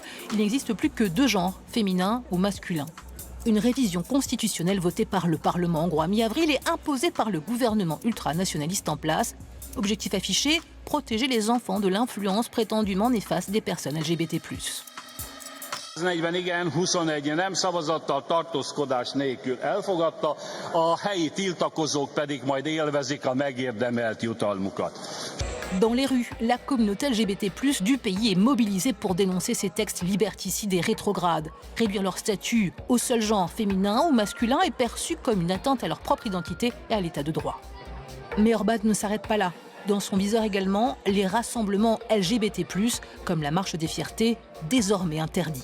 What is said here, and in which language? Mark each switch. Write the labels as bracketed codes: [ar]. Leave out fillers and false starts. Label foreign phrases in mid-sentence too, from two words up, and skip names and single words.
[fr] Il n'existe plus que deux genres, féminin ou masculin. Une révision constitutionnelle votée par le Parlement hongrois mi-avril et imposée par le gouvernement ultranationaliste en place. Objectif affiché, protéger les enfants de l'influence prétendument néfaste des personnes LGBT+. [hu] 40 igen, 21 nem szavazattal, tartózkodás nélkül elfogadta, a helyi tiltakozók pedig majd élvezik a megérdemelt jutalmukat. [fr] Dans les rues, la communauté LGBT+ du pays est mobilisée pour dénoncer ces textes liberticides et rétrogrades. Réduire leur statut au seul genre féminin ou masculin est perçu comme une atteinte à leur propre identité et à l'état de droit. Mais Orban ne s'arrête pas là. Dans son viseur également, les rassemblements LGBT+, comme la Marche des Fiertés, désormais interdits.